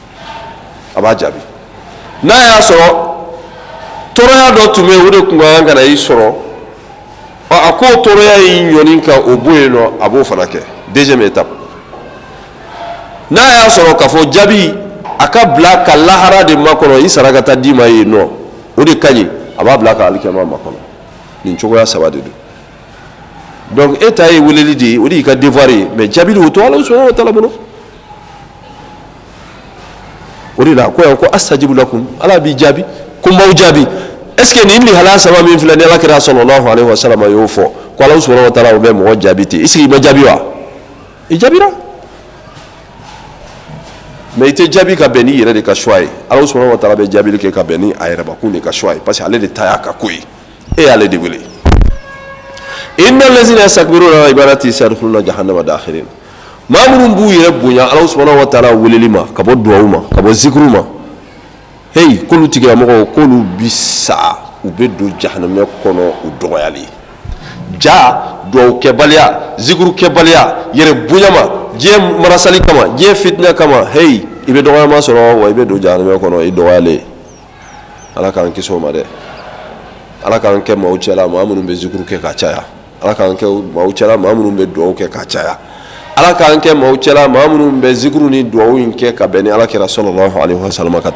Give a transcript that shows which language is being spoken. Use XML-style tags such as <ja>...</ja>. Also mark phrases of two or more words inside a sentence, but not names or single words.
<bm>b'a jaabi n'a y'a sɔrɔ tɔɔrɔya dɔ tun bɛ yen o de tun ka kan ka na i sɔrɔ a ko tɔɔrɔya in ɲɔni ka o bɔ yen nɔ a b'o fana kɛ</bm> <fr>deuxième étape</fr> <bm>n'a y'a sɔrɔ k'a fɔ jaabi a ka bila ka lahara de makɔnɔ i sara ka taa d'i ma yen nɔ o de ka ɲi a b'a bila ka alikiyama makɔnɔ nin cogoya saba de don donc e ta ye weleli de ye o de y'i ka devoir ye mais jaabi de o to ala</bm> <ar>سبحانه وتعالى</ar> <bm>bolo o de la ko yan ko</bm> <ar>أستجب لكم</ar> <bm>ala b'i jaabi ko n b'aw jaabi</bm> <fr>est ce que</fr> <bm>nin lihala saba min filɛ ni alakira</bm> <ar>صلى الله عليه وسلم</ar> <bm>y'o fɔ ko ala</bm> <ar>سبحانه وتعالى</ar> <bm>o bɛ mɔgɔ jaabi ten</bm> <fr>est ce que</fr> <bm>i ma jaabi wa i jaabira mais i tɛ jaabi ka bɛn n'i yɛrɛ de ka choix ye ala</bm> <ar>سبحانه وتعالى</ar> <bm>bɛ jaabili kɛ ka bɛn ni a yɛrɛbakun de ka choix ye</bm> <fr>parce que</fr> <bm>ale de ta y'a ka ko ye e y'ale de wele</bm> <ar>إن الذين يستكبرون عن عبادتي سيدخلون جهنم داخرين</ar> <bm>maa minnu b'u yɛrɛ bonya ala</bm> <ar>سبحانه وتعالى</ar> <bm>weleli ma ka bɔ duwawu ma ka bɔ zikuru ma hey k'olu tigilamɔgɔw k'olu bi sa u bɛ don jahanamɛ kɔnɔ u dɔgɔyali ja duwawu kɛbaliya zikuru kɛbaliya yɛrɛ bonya ma diɲɛ marasali kama diɲɛ fitinɛ kama hey i bɛ dɔgɔyama sɔrɔ wa i bɛ don jahanamɛ kɔnɔ i dɔgɔyalen ala k'an kisi o ma dɛ ala k'an kɛ maaw cɛla maa minnu bɛ zikuru kɛ ka caya ala k'an kɛ maaw cɛla maa minnu bɛ duwawu kɛ ka caya ala k'an kɛ maaw cɛla maa minnu bɛ zikuru ni duwawu in kɛ ka bɛn ni alakira</bm> <ar>صلى الله عليه وسلم</ar> <bm>ka</bm>